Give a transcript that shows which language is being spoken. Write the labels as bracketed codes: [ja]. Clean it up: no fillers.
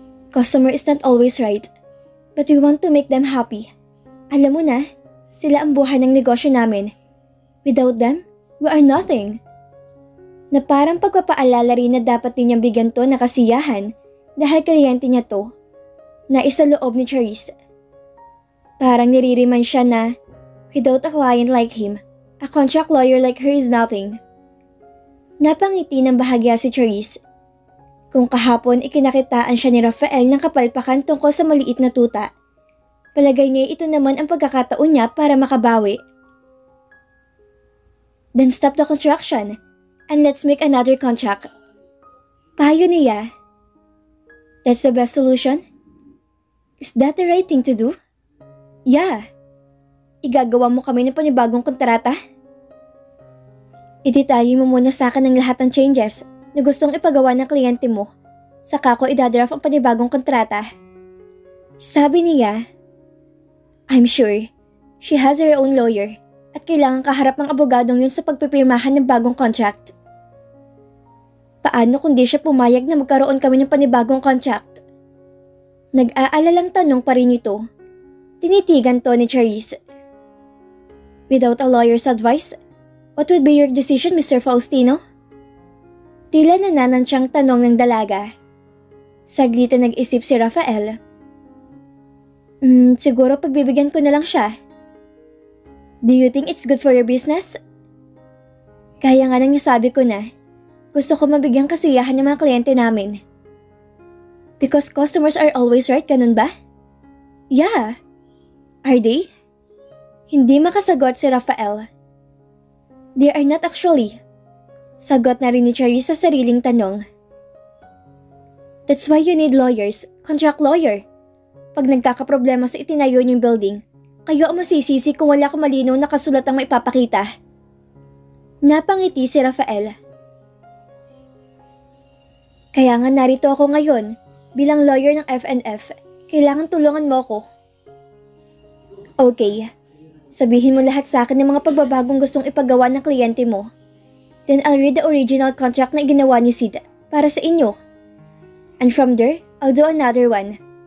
[en] Customer is not always right, but we want to make them happy. [tl] Alam mo na, sila ang buhay ng negosyo namin. [en] Without them, we are nothing. [tl] Na parang pagpapaalala rin na dapat din niyang bigyan to na kasiyahan dahil kliyente niya to, na isa loob ni Charisse. Parang niririman siya na, [en] without a client like him, a contract lawyer like her is nothing. [tl] Napangiti ng bahagya si Charisse. Kung kahapon ikinakitaan siya ni Rafael ng kapalpakan tungkol sa maliit na tuta, palagay niya ito naman ang pagkakataon niya para makabawi. [en] Then stop the construction and let's make another contract. [tl] Payo niya. [en] That's the best solution? Is that the right thing to do? Yeah. [tl] Igagawa mo kami ng panibagong kontrata? Idetali mo muna sa akin ang lahat ng changes na gustong ipagawa ng kliyente mo. Saka ko idadraft ang panibagong kontrata. Sabi niya, [en] I'm sure she has her own lawyer [tl] at kailangan kaharap ng abogadong yun sa pagpipirmahan ng bagong contract. Paano kung di siya pumayag na magkaroon kami ng panibagong contract? Nag-aalalang tanong pa rin ito. Tinitigan to ni Charisse. [en] Without a lawyer's advice, what would be your decision, Mr. Faustino? [tl] Tila nananansyang tanong ng dalaga. Saglitan nag-isip si Rafael. Siguro pagbibigyan ko na lang siya. [en] Do you think it's good for your business? [tl] Kaya nga nang nasabi ko na, gusto ko mabigyan kasiyahan ng mga kliyente namin. [en] Because customers are always right, [tl] ganun ba? [en] Yeah. Are they? [tl] Hindi makasagot si Rafael. [en] They are not actually. [tl] Sagot na rin ni Charisse sa sariling tanong. [en] That's why you need lawyers, contract lawyer. [tl] Pag nagkakaproblema sa itinayo niyong building, kayo ang masisisi kung wala kang malinaw na kasulat ang maipapakita. Napangiti si Rafael. Kaya nga narito ako ngayon, bilang lawyer ng F&F, kailangan tulungan mo ko. Okay, sabihin mo lahat sa akin ng mga pagbabagong gustong ipagawa ng kliyente mo. [en] Then I'll read the original contract [tl] na ginawa ni Sid para sa inyo. [en] And from there, I'll do another one.